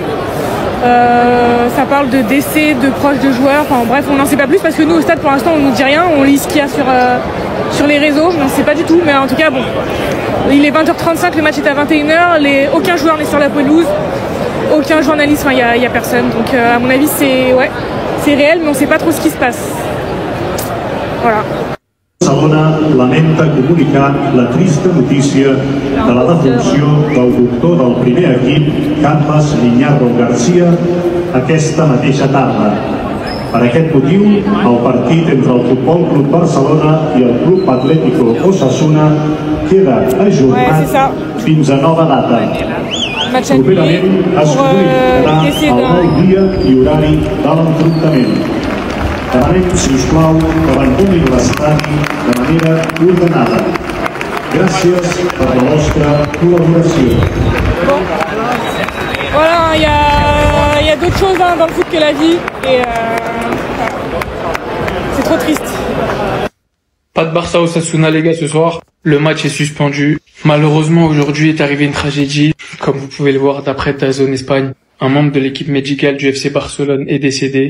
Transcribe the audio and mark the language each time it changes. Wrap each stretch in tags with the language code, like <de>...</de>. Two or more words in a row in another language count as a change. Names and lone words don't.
<fr>Ça parle de décès de proches de joueurs, enfin bref, on n'en sait pas plus parce que nous au stade pour l'instant on nous dit rien, on lit ce qu'il y a sur les réseaux, on ne sait pas du tout, mais en tout cas bon, il est 20h35, le match est à 21h, aucun joueur n'est sur la pelouse, aucun journaliste, enfin il y a personne, donc à mon avis c'est réel, mais on ne sait pas trop ce qui se passe. Voilà.</fr> <ca>Barcelona lamenta comunicar la trista notícia de la defunció del doctor del primer equip, Carles Miñarro García, aquesta mateixa tarda. Per aquest motiu, el partit entre el Futbol Club Barcelona i el Club Atlético Osasuna queda ajornat fins a nova data. Properament es comunicarà el nou dia i horari de l'enfrontament. Demanem, sisplau, que abandonin l'estadi de manera ordenada. Gràcies per la vostra col·laboració.</ca> <fr>Bon. Voilà, il y a d'autres choses dans le foot que la vie et c'est trop triste. Pas de Barça Osasuna les gars ce soir. Le match est suspendu. Malheureusement aujourd'hui est arrivée une tragédie. Comme vous pouvez le voir d'après DAZN Espagne, un membre de l'équipe médicale du FC Barcelone est décédé.</fr>